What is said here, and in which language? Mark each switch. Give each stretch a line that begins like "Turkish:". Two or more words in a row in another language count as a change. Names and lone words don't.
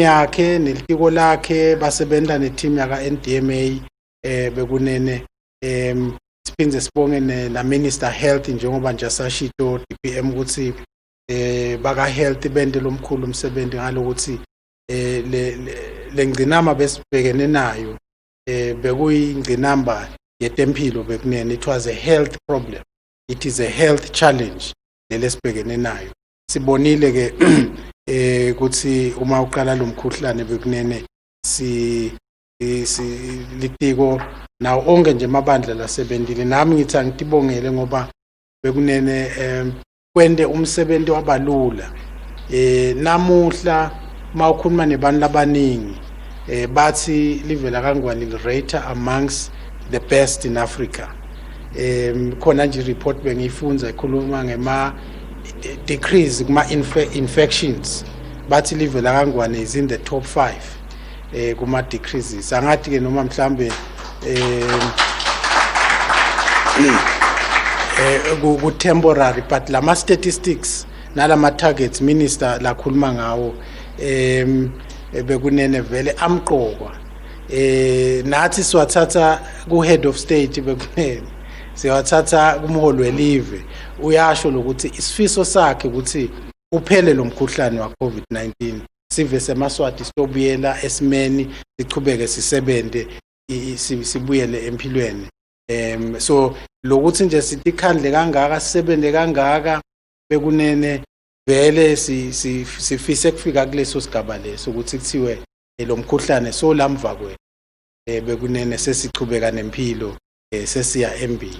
Swati: yakhe nelitiko lakhe basebenza neteam yaka NDMA bekunene siphinde sibonge na
English: Minister Health
Swati: njengoba nje sashito DPM ukuthi baka health bende lomkhulu umsebenzi ngalokuthi lengcinama besibhekene nayo bekuyingcinamba yetempilo bekunene.
English: It was a health problem, it is a health challenge
Swati: lesibhekene nayo. Sibonile ke ukuthi uma uqala lo mkhuhlane bekunene litiko nawo onke nje amabandla lasebenzile. Nami ngithi angitibongele ngoba bekunene kwende umsebenzi wabalula. Namuhla mawukhuluma nebantu labaningi bathi livela kangwani li-rater
English: amongst the best in Africa.
Swati: Khona nje report bengiyifunza ikhuluma ngema decrease kuma infections bathi livela kangwani
English: is in the top 5
Swati: kuma decreases. Angathi ke noma mhlambe ku temporary but lama statistics nalama targets minister lakhuluma ngawo bekunene vele amqokwa. Nathi siwathatha ku
English: head of state
Swati: bekunene siwathatha kumholi welive uyasho lokuthi isifiso sakhe ukuthi uphele lo mkhuhlane wa COVID-19 sive semaswati sitobuyela esimeni sichubeke sisebente sibuyele empilweni. So lokuthi nje sithi khandle kangaka sisebende kangaka bekunene vele sifise kufika kuleso sigaba leso ukuthi kuthiwe lo mkhuhlane so lamva kwe bekunene sesichubeka nempilo sesiya embili.